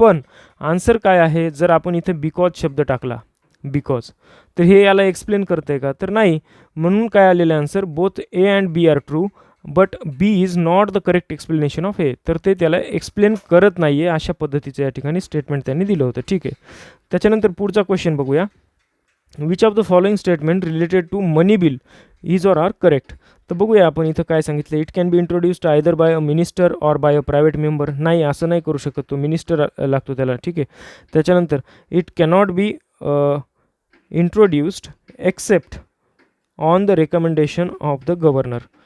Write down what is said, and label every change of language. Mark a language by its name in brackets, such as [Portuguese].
[Marathi] पण आन्सर काय आहे, जर आपण इथे बिकॉज शब्द टाकला, बिकॉज, तर हे याला एक्सप्लेन करते का? तर नाही. म्हणून काय आलेलं answer, [English] Both A and B are true but B is not the correct explanation of A. [Marathi] तर ते त्याला एक्सप्लेन करत नाही आहे, अशा पद्धतीचं या ठिकाणी स्टेटमेंट त्यांनी दिलं होतं. ठीक आहे. त्याच्यानंतर पुढचा क्वेश्चन बघूया. [English] Which of the following statement related to money bill is or are correct. [Marathi] तर बघूया आपण इथं काय सांगितलं. [English] It can be introduced either by a minister or by a private member. [Marathi] नाही, असं नाही करू शकत, तो मिनिस्टर लागतो त्याला. ठीक आहे. त्याच्यानंतर [English] It cannot be introduced except on the recommendation of the governor.